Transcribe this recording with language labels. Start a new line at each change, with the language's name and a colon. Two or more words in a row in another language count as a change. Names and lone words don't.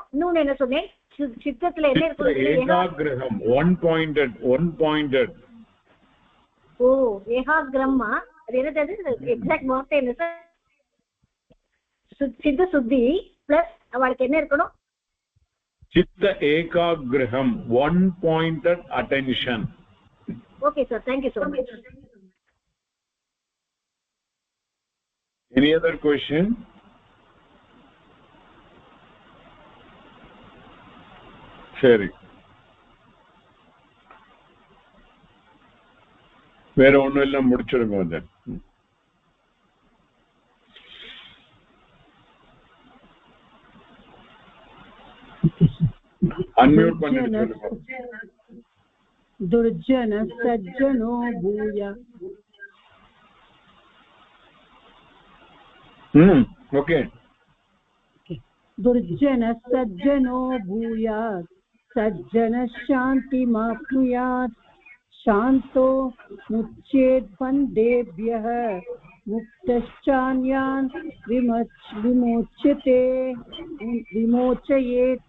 Tamil: இன்னொன்னு என்ன சொன்னேன்? சித்தத்துல என்ன இருக்கு? ஏகாகிரகம்.
English: one pointed.
Tamil: ஓ, ஏகாகிரமா. அது என்னது? எக்ஸாக்ட் வார்த்தை என்ன சார்?
Sanskrit: चित्त शुद्धि
Tamil: பிளஸ் அவளுக்கு என்ன இருக்கணும்?
Sanskrit: चित्त एकाग्रहम्,
English: one pointed attention. Okay sir, thank you so much. Any other question? Sherry,
Tamil: வேற ஒண்ணும் இல்ல, முடிச்சிருங்க வந்து. अनम्यूट பண்ணிட்டு
Sanskrit: दुर्जन सज्जनो भूया. ओके. दुर्जन सज्जनो भूयात्, सज्जन शान्तिमाप्नुयात्, शान्तो मुच्येत् बन्धेभ्यः, मुक्तश्चान्यान् विमोचयेत्.